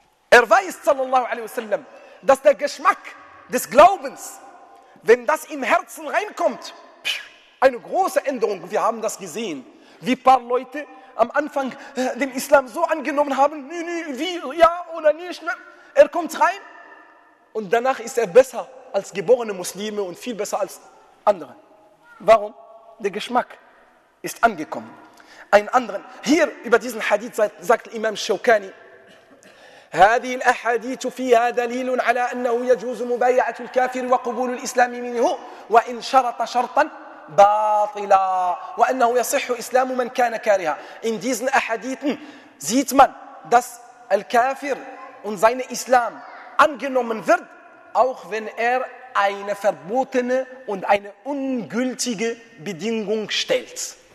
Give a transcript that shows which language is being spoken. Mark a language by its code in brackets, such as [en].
[de] Er weiß, sallallahu alaihi wasallam, dass der Geschmack des Glaubens, wenn das im Herzen reinkommt, eine große Änderung, wir haben das gesehen, wie ein paar Leute am Anfang den Islam so angenommen haben, wie, ja oder nicht. Er kommt rein und danach ist er besser als geborene Muslime und viel besser als andere. Warum? Der Geschmack ist angekommen. Ein anderer, hier über diesen Hadith sagt Imam Shawkani, [ar] هذه الأحاديث فيها دليل على أنه يجوز مبايعة الكافر وقبول الإسلام منه وإن شرط شرطا باطلا وأنه يصح إسلام من كان كارها. [de] In diesen Ahaditen sieht man, dass Al-Kafir und sein Islam angenommen wird, auch wenn er eine verbotene und eine ungültige Bedingung stellt.